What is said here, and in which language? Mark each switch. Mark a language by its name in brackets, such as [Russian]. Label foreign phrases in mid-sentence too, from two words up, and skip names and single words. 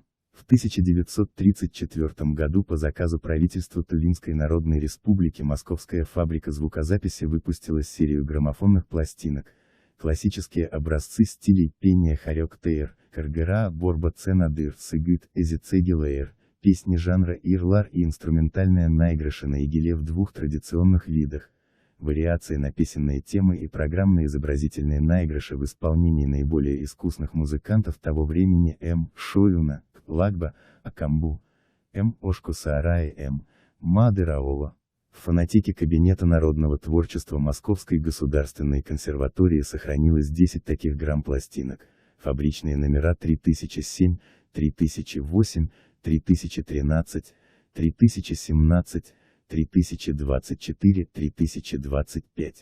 [Russian] В 1934 году по заказу правительства Тувинской Народной Республики Московская фабрика звукозаписи выпустила серию граммофонных пластинок, классические образцы стилей пения Харек-Тейр, Каргера, Борба Ценадыр, Сыгыт, Эзицегилейр, песни жанра Ирлар и инструментальные наигрыши на игиле в двух традиционных видах, вариации на песенные темы и программно-изобразительные наигрыши в исполнении наиболее искусных музыкантов того времени М. Шоюна, Лагба, Акамбу, М. Ошку Саарай, М. Мадыраова. В фонотеке Кабинета народного творчества Московской государственной консерватории сохранилось 10 таких грамм-пластинок, фабричные номера 3007, 3008, 3013, 3017, 3024, 3025.